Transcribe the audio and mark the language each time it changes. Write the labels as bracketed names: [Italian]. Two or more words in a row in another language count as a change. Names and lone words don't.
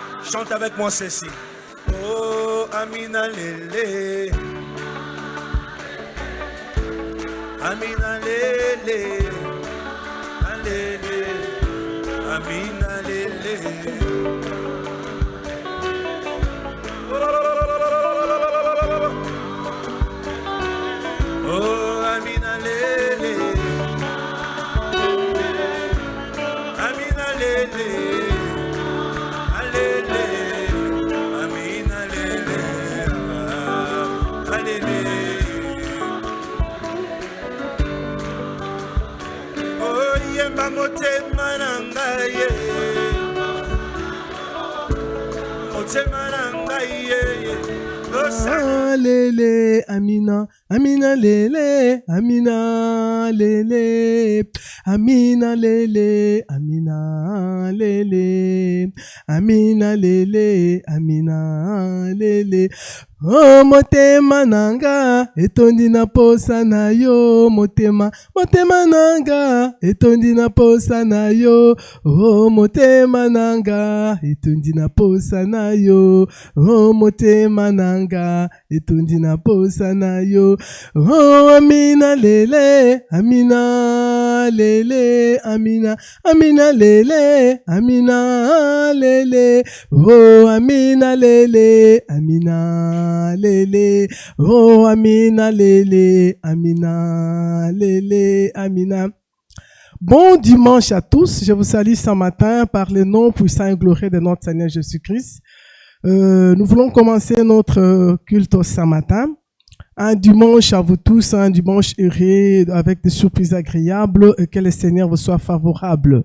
[French] Chante avec moi ceci. [Lingala] Oh, Amina Lele. Amina Lele. Alele. Amina Lele. Oh, Amina Lele. Amina Lele. Alele. Amina Lele. Alele. Oh, yemba motema nanga ye. Motema nanga ye. Lele, Amina, Amina Lele, Amina Lele, Amina Lele, Amina Lele, Amina Lele, Amina Lele. Oh, motema nanga, etondi na posa na yo, motema nanga, etondi na posa na yo. Oh, motema nanga, etondi na posa na yo. Oh, motema nanga, etondi na posa na yo. Oh, Amina Lele, Amina Lele, Amina, Amina Lele, Amina Lele. Oh, Amina Lele, Amina Lele, oh Amina Lele, Amina Lele, Amina. [French] Bon dimanche à tous, je vous salue ce matin par le nom puissant et glorieux de notre Seigneur Jésus-Christ. Nous voulons commencer notre culte ce matin. Un dimanche à vous tous, un dimanche heureux avec des surprises agréables et que le Seigneur vous soit favorable.